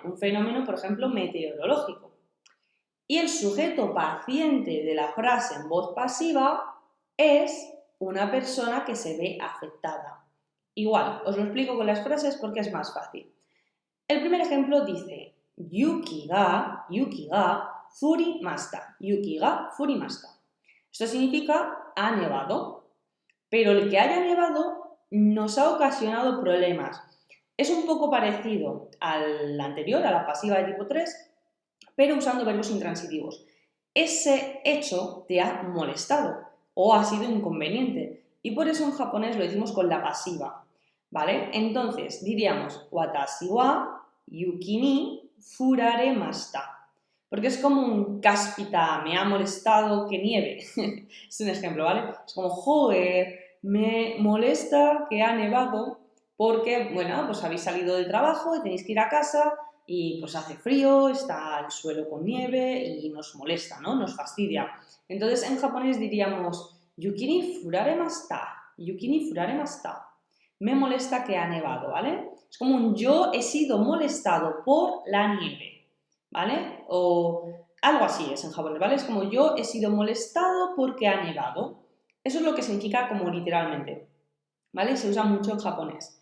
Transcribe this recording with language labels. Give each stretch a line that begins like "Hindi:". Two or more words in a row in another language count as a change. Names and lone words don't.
Spanish: Un fenómeno, por ejemplo, meteorológico. Y el sujeto paciente de la frase en voz pasiva es una persona que se ve afectada. Igual, os lo explico con las frases porque es más fácil. El primer ejemplo dice
Japanese: 雪が降りました. 雪が降りました.
Spanish: Esto significa ha nevado, pero el que haya nevado nos ha ocasionado problemas. Es un poco parecido al anterior, a la pasiva de tipo 3, pero usando verbos intransitivos. Ese hecho te ha molestado o ha sido inconveniente y por eso en japonés lo decimos con la pasiva, ¿vale? Entonces diríamos
Japanese: 私は雪に降られました,
Spanish: porque es como un cáspita, me ha molestado que nieve. Es un ejemplo, ¿vale? Es como, joder, me molesta que ha nevado porque, bueno, pues habéis salido del trabajo y tenéis que ir a casa y pues hace frío, está el suelo con nieve y nos molesta, ¿no? Nos fastidia. Entonces en japonés diríamos
Japanese: 雪に降られました, 雪に降られました.
Spanish: Me molesta que ha nevado, ¿vale? Es como un yo he sido molestado por la nieve, ¿vale? O algo así es en japonés, ¿vale? Es como yo he sido molestado porque ha nevado. Eso es lo que significa como literalmente, ¿vale? Se usa mucho en japonés.